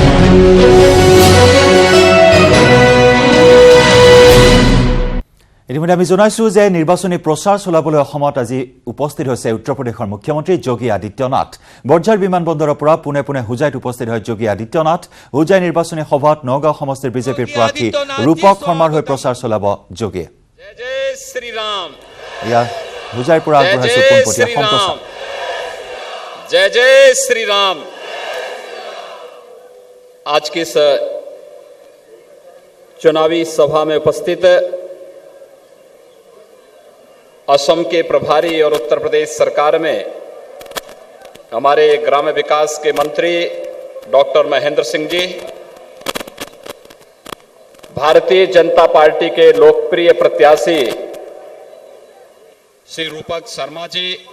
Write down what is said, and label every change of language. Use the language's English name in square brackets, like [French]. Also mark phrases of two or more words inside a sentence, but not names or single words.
[Assamese] ইতিমধ্যে আমি জনাইছো যে নিৰ্বাচনী প্ৰচাৰ চলাবলৈ অসমত আজি উপস্থিত হৈছে উত্তৰ প্ৰদেশৰ মুখ্যমন্ত্ৰী যোগী আদিত্যনাথ। বৰঝাৰ বিমানবন্দৰৰ পৰা পুনে পুনে হুজাইত উপস্থিত হয় যোগী আদিত্যনাথ। হুজাই নিৰ্বাচনী সভাত নগাঁও সমষ্টিৰ বিজেপিৰ প্ৰাৰ্থী ৰূপক শৰ্মাৰ হৈ প্ৰচাৰ চলাব যোগীয়ে। জয় শ্ৰীৰাম। ইয়াৰ হুজাইৰ পৰা আগবঢ়াইছো পোনপটীয়া সম্প্ৰচাৰ। [Hindi] जय जय श्री राम। आज की इस चुनावी सभा में उपस्थित असम के प्रभारी और उत्तर प्रदेश सरकार में हमारे ग्राम्य विकास के मंत्री डॉक्टर महेंद्र सिंह जी, भारतीय जनता पार्टी के लोकप्रिय प्रत्याशी श्री रूपक शर्मा जी,